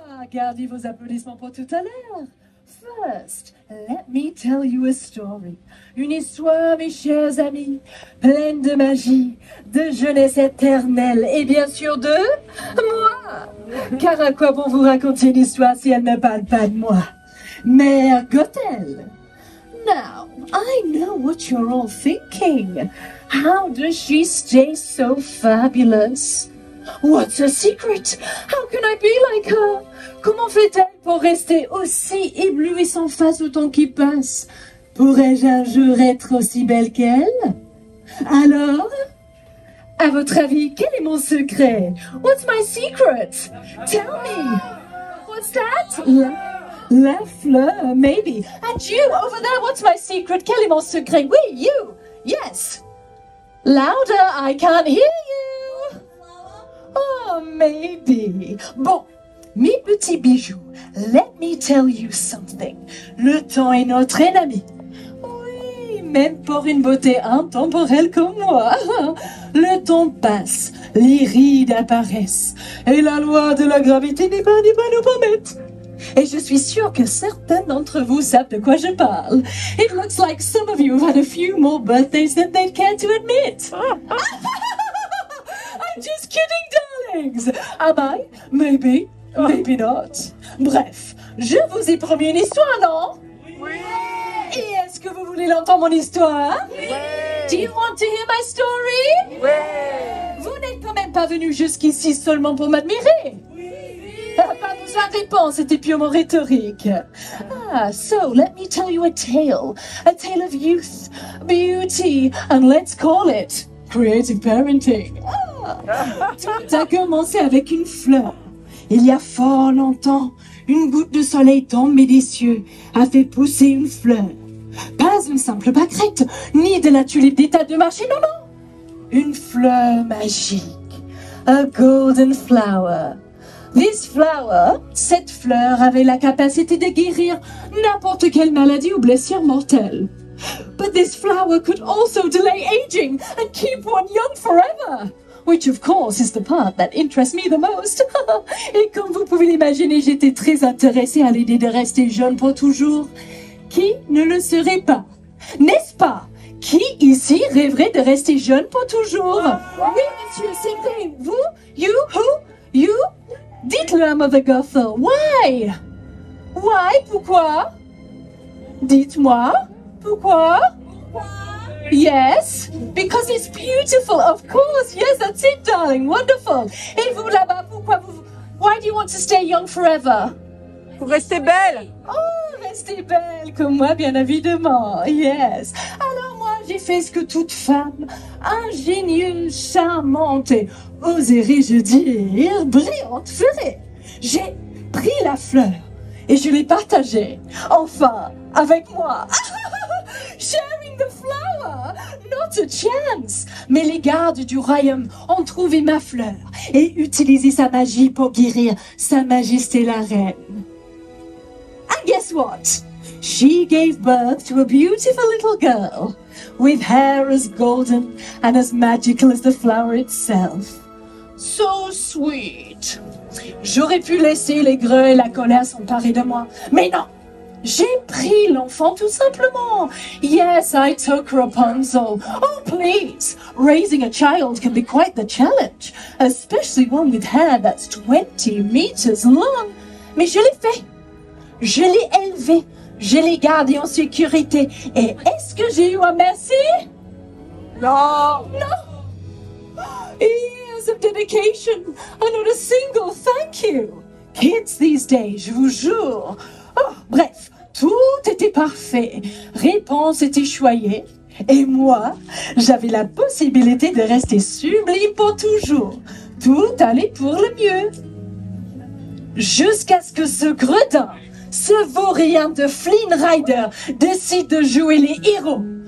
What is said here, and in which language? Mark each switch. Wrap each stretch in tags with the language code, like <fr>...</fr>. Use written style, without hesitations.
<fr>Gardez vos applaudissements pour tout à l'heure.</fr> <en>First, let me tell you a story.</en> <fr>Une histoire, mes chers amis, pleine de magie, de jeunesse éternelle et bien sûr de moi. Car à quoi bon vous raconter une histoire si elle ne parle pas de moi? Mère Gothel.</fr> <en>Now, I know what you're all thinking. How does she stay so fabulous? What's her secret? How can I be like her?</en> <fr>Comment fait-elle pour rester aussi éblouissante face au temps qui passe? Pourrais-je un jour être aussi belle qu'elle? Alors, à votre avis, quel est mon secret?</fr> <en>What's my secret? Tell me. What's that?</en> <fr>La fleur,</fr> <en>maybe. And you, over there, what's my secret?</en> <fr>Quel est mon secret? Oui,</fr> <en>you. Yes. Louder, I can't hear you. Oh, maybe.</en> <fr>Bon, mes petits bijoux,</fr> <en>let me tell you something.</en> <fr>Le temps est notre ennemi. Oui, même pour une beauté intemporelle comme moi. Le temps passe, les rides apparaissent, et la loi de la gravité n'est pas nous permettre Et je suis sûre que certains d'entre vous savent de quoi je parle.</fr> <en>It looks like some of you have had a few more birthdays than they'd care to admit. I'm just kidding, darlings. Am I? Maybe. Maybe not.</en> <fr>Bref, je vous ai promis une histoire, non? Oui. Et est-ce que vous voulez l'entendre, mon histoire? Oui.</fr> <en>Do you want to hear my story?</en> <fr>Oui. Vous n'êtes quand même pas venus jusqu'ici seulement pour m'admirer. Pas besoin de réponse, c'était purement rhétorique.</fr> <en>So let me tell you a tale of youth, beauty, and let's call it creative parenting.</en> <fr>Tout a commencé avec une fleur. Il y a fort longtemps, une goutte de soleil tombée des cieux a fait pousser une fleur. Pas une simple pâquerette, ni de la tulipe d'état de marché, non, non. Une fleur magique,</fr> <en>a golden flower. This flower,</en> <fr>cette fleur avait la capacité de guérir n'importe quelle maladie ou blessure mortelle.</fr> <en>But this flower could also delay aging and keep one young forever. Which of course is the part that interests me the most.</en> <fr>Et comme vous pouvez l'imaginer, j'étais très intéressée à l'idée de rester jeune pour toujours. Qui ne le serait pas? N'est-ce pas? Qui ici rêverait de rester jeune pour toujours? Oui, monsieur, c'est vrai. Vous?</fr> <en>You? Who? You?</en> <fr>Dites-le à Mother Gothel.</fr> <en>Why? Why?</en> <fr>Pourquoi? Dites-moi. Pourquoi?</fr> <en>Yes, because it's beautiful, of course. Yes, that's it, darling. Wonderful.</en> <fr>Et vous là-bas, pourquoi vous...</fr> <en>Why do you want to stay young forever?</en> <fr>Pour rester belle. Oh, restez belle comme moi, bien évidemment. Yes. Alors moi, j'ai fait ce que toute femme ingénieuse, charmante et, oserais-je dire, brillante ferait. J'ai pris la fleur et je l'ai partagée. Enfin, avec moi.</fr> <en>Sharing the flower, not a chance.</en> <fr>Mais les gardes du royaume ont trouvé ma fleur et utilisé sa magie pour guérir Sa Majesté la Reine.</fr> <en>And guess what? She gave birth to a beautiful little girl with hair as golden and as magical as the flower itself. So sweet.</en> <fr>J'aurais pu laisser les greux et la colère s'emparer de moi, mais non. J'ai pris l'enfant tout simplement.</fr> <en>Yes, I took Rapunzel. Oh, please. Raising a child can be quite the challenge, especially one with hair that's 20 meters long.</en> <fr>Mais je l'ai fait. Je l'ai élevé. Je l'ai gardé en sécurité. Et est-ce que j'ai eu un merci? Non.</fr> <en>No. Years of dedication and not a single thank you. Kids these days,</en> <fr>je vous jure. Oh, bref, tout était parfait. Réponse était choyée. Et moi, j'avais la possibilité de rester sublime pour toujours. Tout allait pour le mieux. Jusqu'à ce que ce gredin, ce vaurien de Flynn Rider, décide de jouer les héros.</fr>